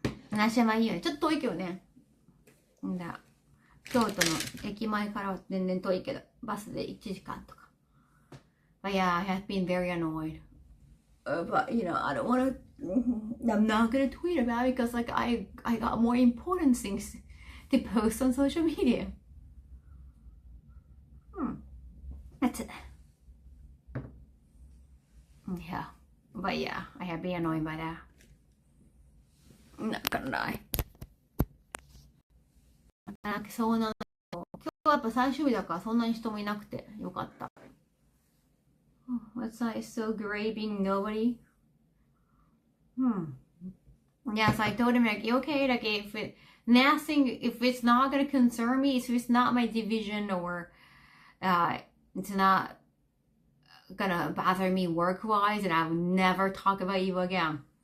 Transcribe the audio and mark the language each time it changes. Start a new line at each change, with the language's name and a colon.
Japanese: 話はいいよね。ちょっと遠いけどね。京都の駅前からは全然遠いけど、バスで1時間とか。
English: But yeah, I have been very annoyed. But I don't want to. I'm not gonna tweet about it because like I got more important things to post on social media. That's it. Yeah, but yeah, I have been annoyed by that. I'm not gonna lie.
Japanese: そうなの。今日はやっぱ最終日だからそんなに人もいなくてよかった。
English: What's that so great being nobody? Yeah, so I told him like, okay, like if it's not gonna concern me, if it's not my division or it's not gonna bother me work-wise, and I will never talk about you again.